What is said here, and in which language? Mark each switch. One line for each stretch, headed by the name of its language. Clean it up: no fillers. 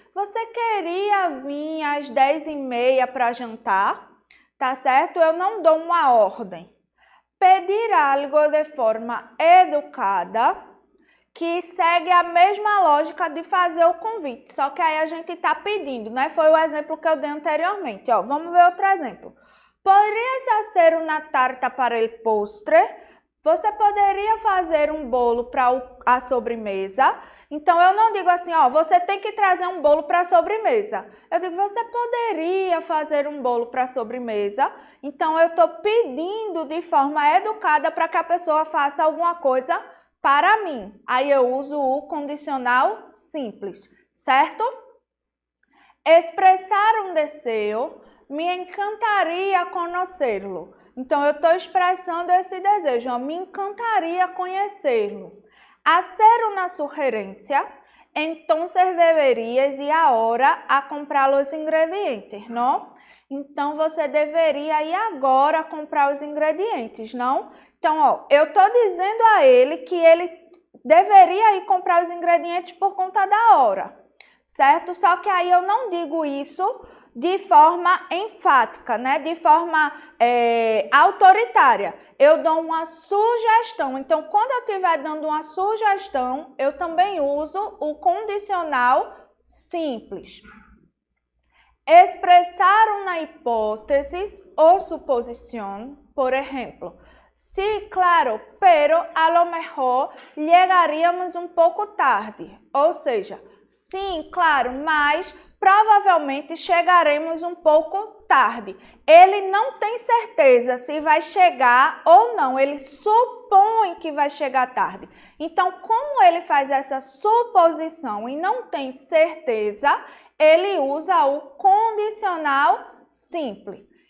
Portuguese: Você queria vir às 10:30 para jantar? Tá certo? Eu não dou uma ordem. Pedir algo de forma educada, que segue a mesma lógica de fazer o convite, só que aí a gente está pedindo, né? Foi o exemplo que eu dei anteriormente. Ó, vamos ver outro exemplo.
Spanish: ¿Podrías hacer una tarta para el postre?
Portuguese: Você poderia fazer um bolo para a sobremesa? Então, eu não digo assim, ó, você tem que trazer um bolo para a sobremesa. Eu digo, você poderia fazer um bolo para a sobremesa? Então, eu estou pedindo de forma educada para que a pessoa faça alguma coisa para mim. Aí eu uso o condicional simples, certo? Expressar um desejo, me encantaria conhecê-lo. Então, eu estou expressando esse desejo, ó, me encantaria conhecê-lo.
Spanish: Hacer una sugerencia, entonces deberías ir ahora a comprar los ingredientes, ¿no?
Portuguese: Então, você deveria ir agora comprar os ingredientes, não? Então, ó, eu estou dizendo a ele que ele deveria ir comprar os ingredientes por conta da hora, certo? Só que aí eu não digo isso de forma enfática, né? De forma autoritária. Eu dou uma sugestão. Então, quando eu estiver dando uma sugestão, eu também uso o condicional simples. Expressar uma hipótese ou suposição, por exemplo.
Spanish: Sí, claro, pero a lo mejor llegaríamos
Portuguese: um pouco
Spanish: tarde.
Portuguese: Ou seja, sim, claro, mas provavelmente chegaremos um pouco tarde. Ele não tem certeza se vai chegar ou não, ele supõe que vai chegar tarde. Então, como ele faz essa suposição e não tem certeza, ele usa o condicional simples.